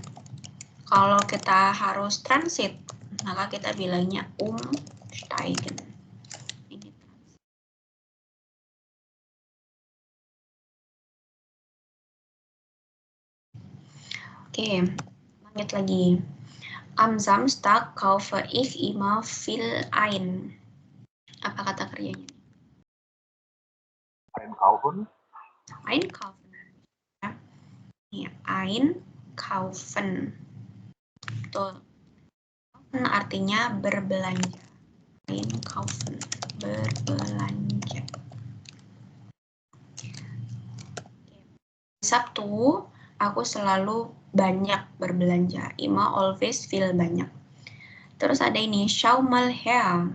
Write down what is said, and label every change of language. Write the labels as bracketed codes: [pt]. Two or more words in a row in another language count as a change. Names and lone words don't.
[id] Kalau kita harus transit, maka kita bilangnya umsteigen. Ini transit. Oke, lanjut lagi. [de] Am Samstag kaufe ich immer viel ein. [id] Apa kata kerjanya? [de] Einkaufen. Einkaufen. [id] Ya. Ini einkaufen. Betul. Artinya berbelanja. [de] Einkaufen, berbelanja. [id] Sabtu, aku selalu banyak berbelanja. Immer always feel banyak. Terus ada ini, [de] schau mal her.